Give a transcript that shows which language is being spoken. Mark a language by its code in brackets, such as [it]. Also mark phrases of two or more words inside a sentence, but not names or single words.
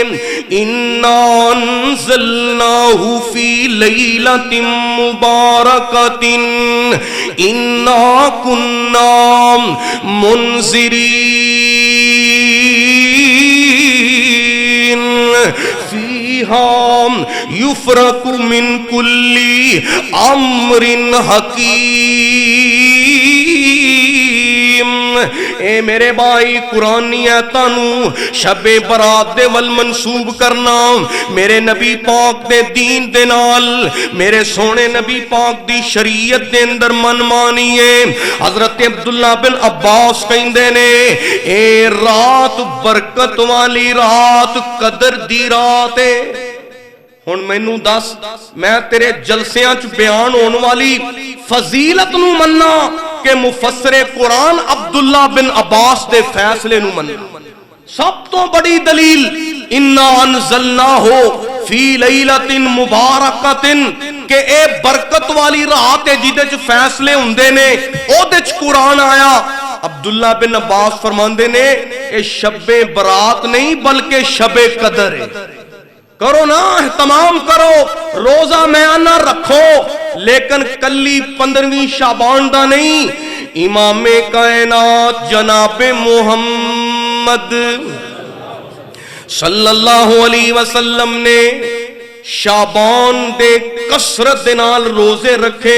[ar] اِنَّا أَنزَلْنَاهُ فِي لَيْلَةٍ مُبَارَكَةٍ إِنَّا كُنَّا مُنذِرِينَ فِيهَا يُفْرَقُ مِنْ كُلِّ أَمْرٍ حَكِيمٍ۔ [pa] اے میرے بھائی قرآنی ایتانوں شب برات دے ول منسوب کرنا، میرے نبی پاک دے دین دے نال، میرے سونے نبی پاک دی شریعت دے اندر من مانی ہے۔ حضرت عبداللہ بن عباس کہندے نے اے رات برکت والی رات قدر دی رات ہے۔ ہن مینوں دس میں تیرے جلسیاں چ بیان ہون والی فضیلت نو مننا کہ مفسر قرآن عبداللہ بن عباس دے فیصلے نو مننا؟ سب تو بڑی دلیل [ar] اِنَّا أَنزَلْنَاهُ فِي لَيْلَةٍ مُبَارَكَةٍ، [pa] کہ اے برکت والی رات ہے جیدے چ فیصلے ہوندے نے، او دے چ قرآن آیا۔ عبداللہ بن عباس فرماندے نے اے شب برات نہیں بلکہ شب قدر ہے۔ کرو نا، اہتمام کرو، روزہ میانہ رکھو، لیکن کلی 15ویں شعبان دا نہیں۔ امام کائنات جناب محمد صلی اللہ علیہ وسلم نے شعبان دے کثرت دے نال روزے رکھے۔